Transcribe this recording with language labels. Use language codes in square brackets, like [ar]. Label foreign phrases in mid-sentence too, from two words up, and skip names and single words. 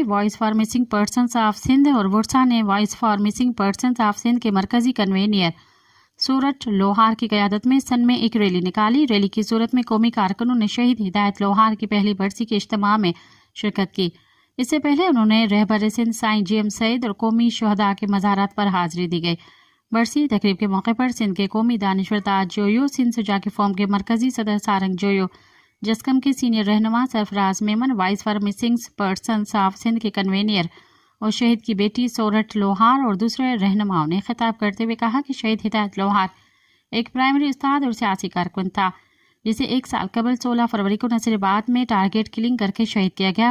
[ur] وائس فار مسنگ پرسنز آف سندھ اور ورثا نے وائس فار مسنگ پرسنز آف سندھ کے مرکزی کنوینر سورت لوہار کی قیادت میں سن میں ایک ریلی نکالی. ریلی کی صورت میں قومی کارکنوں نے شہید ہدایت لوہار کی پہلی برسی کے اجتماع میں شرکت کی. اس سے پہلے انہوں نے رہبر سندھ سائیں GM سید اور قومی شہدا کے مزارات پر حاضری دی گئی. برسی تقریب کے موقع پر سندھ کے قومی دانشور تاج جویو، سندھ سجا کے فارم کے مرکزی صدر سارنگ جویو، جسقم کے سینیئر رہنما سرفراز میمن، وائس فار مسنگ پرسنز آف سندھ کے کنوینر اور شہید کی بیٹی سورٹھ لوہار اور دوسرے رہنماؤں نے خطاب کرتے ہوئے کہا کہ شہید ہدایت لوہار ایک پرائمری استاد اور سیاسی کارکن تھا، جسے 1 سال قبل 16 فروری کو نصیرآباد میں [en] target killing [ur] کرکے شہید کیا گیا.